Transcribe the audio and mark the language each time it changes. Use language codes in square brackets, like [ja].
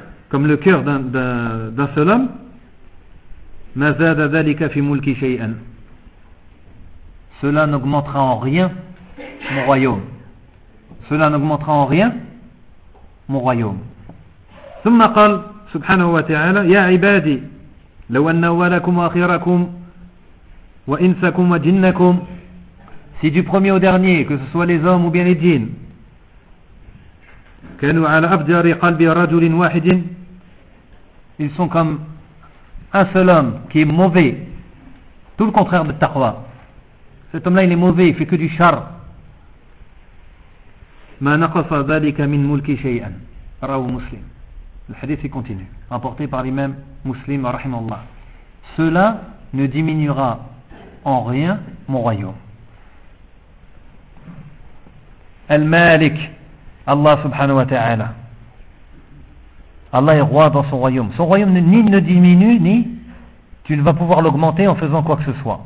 [fr] comme le cœur d'un seul homme. [ar] ما زاد ذلك في ملكي شيئا, [fr] cela n'augmentera en rien mon royaume, cela n'augmentera en rien mon royaume. [ar] ثم قال سبحانه وتعالى يا عبادي لو أن أولكم وآخركم وإنسكم وجنكم [fr] si du premier au dernier que ce soit les hommes ou bien les djinns [ar] كانوا على أفجار قلب رجل واحد [fr] ils sont comme un seul homme qui est mauvais tout le contraire de taqwa cet homme là il est mauvais il fait que du char [ar] ما نقص ذلك من ملك شيئا رواه مسلم [fr] Le hadith continue, rapporté par l'imam Muslim, rahimallah. Cela ne diminuera en rien mon royaume. Al-Malik, Allah subhanahu wa ta'ala. Allah est roi dans son royaume. Son royaume ni ne diminue, ni tu ne vas pouvoir l'augmenter en faisant quoi que ce soit.